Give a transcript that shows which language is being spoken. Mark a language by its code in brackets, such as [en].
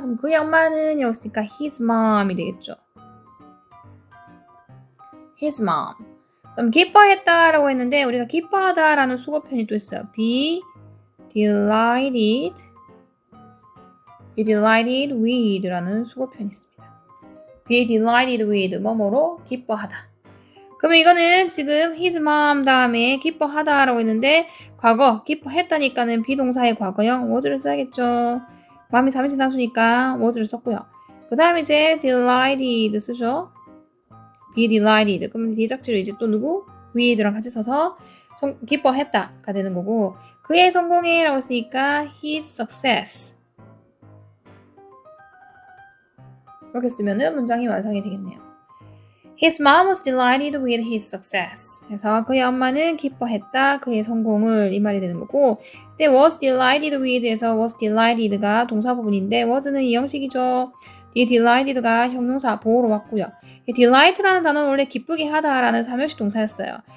[ko] 그럼 그의 엄마는 이라고 했으니까 [en] his mom [ko] 이 되겠죠. [en] his mom. [ko] 그럼 기뻐했다 라고 했는데 우리가 기뻐하다 라는 수거편이 또 있어요. [en] be delighted with [ko] 라는 수거편이 있습니다. [en] be delighted with [ko] 뭐뭐로 기뻐하다. 그러면 이거는 지금 [en] his mom [ko] 다음에 기뻐하다 라고 했는데 과거 기뻐했다니까는 비동사의 과거형 was를 써야겠죠. mom이 3인칭 단수니까 was를 썼고요. 그 다음에 이제 delighted 쓰죠. [en] be delighted. [ko] 그러면 뒤에 짝지로 이제 또 누구? with랑 같이 써서 기뻐했다가 되는 거고 그의 성공에 라고 했으니까 [en] his success [ko] 이렇게 쓰면은 문장이 완성이 되겠네요. [en] His mom was delighted with his success. [ko] 그래서 그의 엄마는 기뻐했다. 그의 성공을 이 말이 되는 거고 그때 [en] was delighted with [ko] 에서 [en] was delighted [ko] 가 동사 부분인데 was는 이 형식이죠. 뒤에 delighted가 형용사 보호로 왔고요. delight라는 단어는 원래 기쁘게 하다라는 3형식 동사였어요.